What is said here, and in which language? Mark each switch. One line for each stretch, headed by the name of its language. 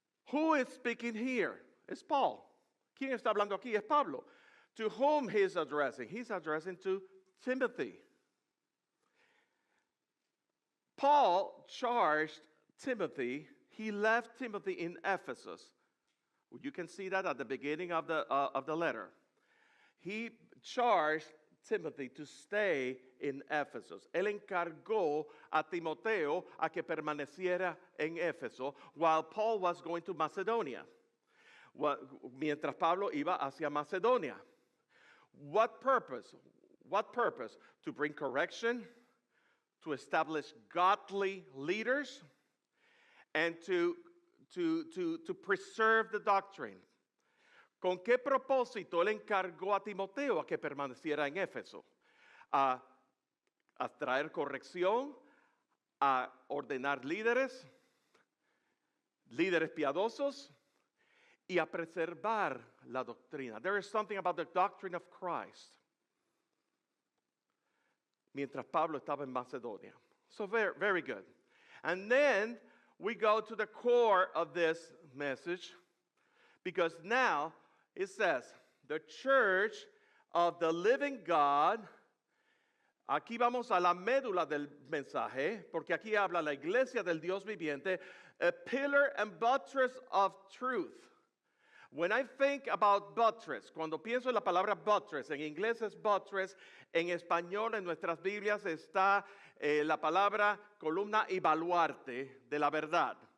English: Who is speaking here?
Spanish: Es Paul. ¿Quién está hablando aquí? Es Pablo.
English: To whom he is addressing? He's addressing to Timothy. Paul charged Timothy. He left Timothy in Ephesus. You can see that at the beginning of the letter. He charged Timothy to stay in Ephesus.
Spanish: Él encargó a Timoteo a que permaneciera en Éfeso
English: while Paul was going to Macedonia.
Spanish: Mientras Pablo iba hacia Macedonia.
English: What purpose? What purpose? To bring correction, to establish godly leaders, and to preserve the doctrine.
Spanish: ¿Con qué propósito él encargó a Timoteo a que permaneciera en Éfeso? A traer corrección, a ordenar líderes piadosos y a preservar la doctrina.
English: There is something about the doctrine of Christ.
Spanish: Mientras Pablo estaba en Macedonia.
English: So very, very good. And then we go to the core of this message, because now it says, the church of the living God.
Spanish: Aquí vamos a la médula del mensaje, porque aquí habla la iglesia del Dios viviente,
English: a pillar and buttress of truth. When I think about buttress,
Spanish: cuando pienso en la palabra buttress, en inglés es buttress, en español en nuestras Biblias está la palabra columna y baluarte de la verdad.